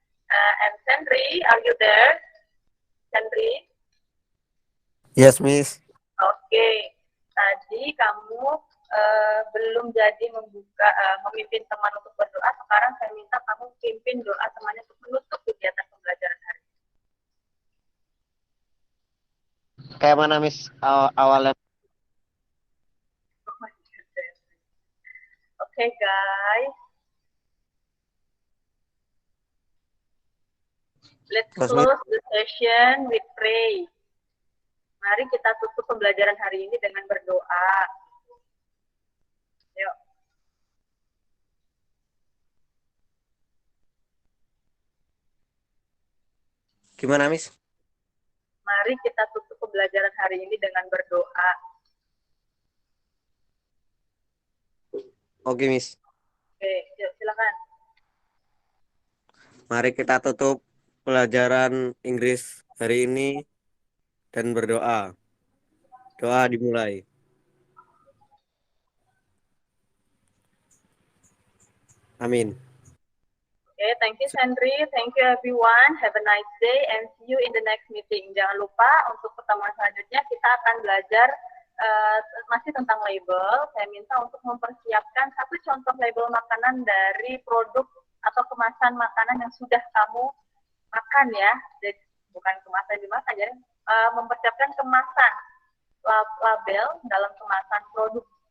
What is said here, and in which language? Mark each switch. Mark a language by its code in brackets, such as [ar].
[en] And Sandri, are you there? Sandri? Yes, Miss. [id] Oke. Tadi kamu belum jadi memimpin teman untuk berdoa. Sekarang saya minta kamu pimpin doa temannya untuk menutup kegiatan pembelajaran hari ini. Kayak mana, Miss? Awalnya. [en] Okay, guys. Let's close the session with pray. [id] Mari kita tutup pembelajaran hari ini dengan berdoa. Yuk. Gimana, Miss? Mari kita tutup pembelajaran hari ini dengan berdoa. Oke, Miss. Oke, yuk silakan. Mari kita tutup pelajaran Inggris hari ini dan berdoa. Doa dimulai. Amin. [en] Okay, thank you Sandri, thank you everyone. Have a nice day and see you in the next meeting. [id] Jangan lupa untuk pertemuan selanjutnya kita akan belajar masih tentang label. Saya minta untuk mempersiapkan satu contoh label makanan dari produk atau kemasan makanan yang sudah kamu makan ya. Jadi bukan kemasan dimakan ya. Mempersiapkan kemasan label dalam kemasan produk